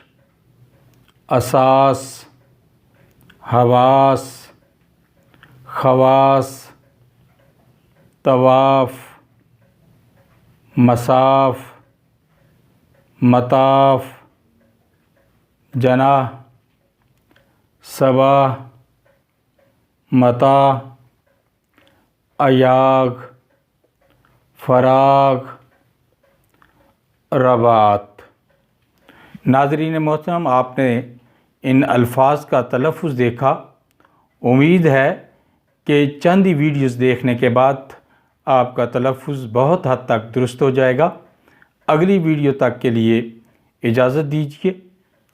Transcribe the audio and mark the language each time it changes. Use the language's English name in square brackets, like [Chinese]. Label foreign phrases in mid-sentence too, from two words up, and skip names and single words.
[Urdu] اساس، حواس، خواص، طواف، مصاف، مطاف، جناح، صباح، متاع، ایاغ، فراغ، رباط۔ ناظرین محترم، آپ نے ان الفاظ کا تلفظ دیکھا۔ امید ہے کہ چند ہی ویڈیوز دیکھنے کے بعد آپ کا تلفظ بہت حد تک درست ہو جائے گا۔ اگلی ویڈیو تک کے لیے اجازت دیجیے۔